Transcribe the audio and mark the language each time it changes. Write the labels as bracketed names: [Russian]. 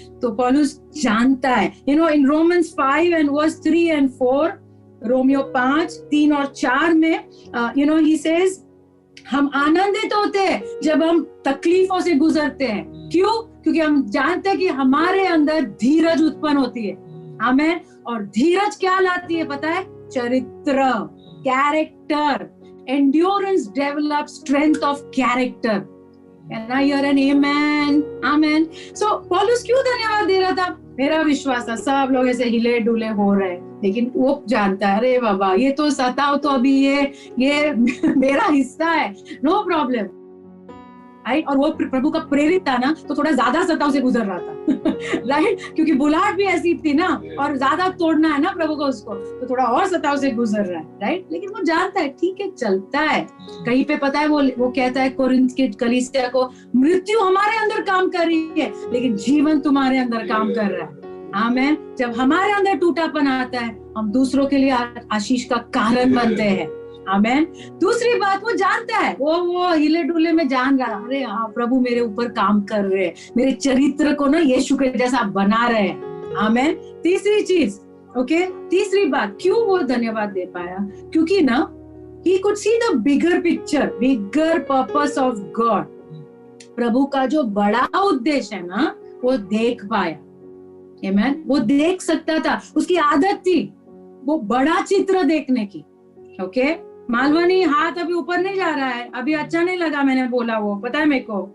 [Hindi] तो पौलुस जानता है, इन Romans 5 and verse 3 and 4, Romeo 5, 3 और 4 में, he says, हम आनंदित होते हैं जब हम तकलीफों से गुजरते हैं। क्यों? क्योंकि हम जानते हैं कि हमारे अंदर धीरज उत्पन्न होती है। आमेन। और धीरज क्या लाती है पता है? चरित्र, character. [English] Endurance develops strength of character. Can I hear an amen? Amen. [Hindi] So पौलुस क्यों धन्यवाद दे रहा था? मेरा विश्वास था सब लोग ऐसे हिले डुले हो रहे, लेकिन वो जानता है, अरे बाबा ये तो सताव तो अभी ये मेरा हिस्सा है, नो प्रॉब्लम। राइट। और वो प्रभु का प्रेरित था ना, तो थोड़ा ज्यादा सताव से गुजर रहा था। राइट। क्योंकि बुलाहट भी ऐसी थी ना, और ज्यादा तोड़ना है ना प्रभु को उसको, तो थोड़ा और सताव से गुजर रहा है। राइट। लेकिन वो जानता है, ठीक है, चलता है। कहीं पे पता है वो कहता है कोरिन्थ के कलीसिया को, मृत्यु हमारे अंदर काम कर रही है, लेकिन जीवन तुम्हारे अंदर काम कर रहा है। आमेन। जब हमारे अंदर टूटापन आता है, हम दूसरों के लिए आशीष का कारण बनते हैं। आमेन। दूसरी बात, वो जानता है, वो हिले डुले में जान रहा, अरे हाँ प्रभु मेरे ऊपर काम कर रहे हैं, मेरे चरित्र को ना यीशु के जैसा बना रहे हैं। आमेन। तीसरी चीज, ओके, तीसरी बात, क्यों वो धन्यवाद दे पाया? [English] क्योंकि ना he could see the bigger picture, bigger purpose of God. [Hindi] प्रभु का जो बड़ा उद्देश्य है ना, वो देख पाया। आमेन। वो देख सकता था, उसकी आदत थी वो बड़ा चित्र देखने की। ओके। मालवनी हाथ अभी ऊपर नहीं जा रहा है, अभी अच्छा नहीं लगा मैंने बोला, वो पता है मेरे को।